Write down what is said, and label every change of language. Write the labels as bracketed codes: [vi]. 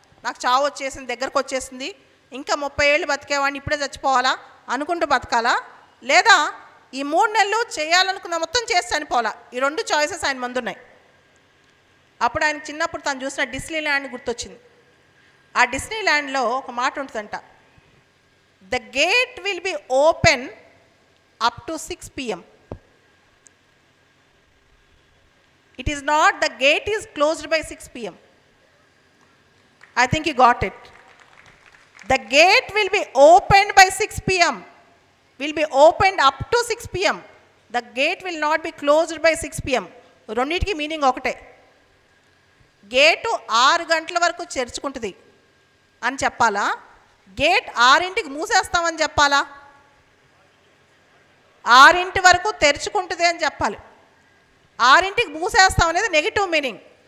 [te] నాకు చావు వచ్చేసింది, దగ్గరకు వచ్చేసింది, ఇంకా 30 ఏళ్ళు బతికేవాడిని, ఇప్పుడే చచ్చిపోవాలా అనుకుంటూ బతకాలా, లేదా ఈ 3 నెలలు చేయాలనుకున్న మొత్తం చేసి చనిపోవాలా. ఈ 2 చాయిసెస్ ఆయన ముందు ఉన్నాయి. అప్పుడు ఆయన చిన్నప్పుడు తను చూసిన డిస్నీ ల్యాండ్ గుర్తొచ్చింది. ఆ డిస్నీ ల్యాండ్లో ఒక మాట ఉంటుందంట, [en] The gate will be open up to 6 PM. It is not the gate is closed by 6 PM. I think you got it. The gate will be opened by 6 PM. Will be opened up to 6 PM. The gate will not be closed by 6 PM. [te] రెండింటికి meaning ఒకటే. Gate 6 గంటల వరకు తెరుచుకుంటుంది అని చెప్పాలా, gate 6ంటికి మూసేస్తామని చెప్పాలా? 6 వరకు తెరుచుకుంటుంది అని చెప్పాలి. 6ంటికి మూసేస్తాం అనేది నెగిటివ్ మీనింగ్.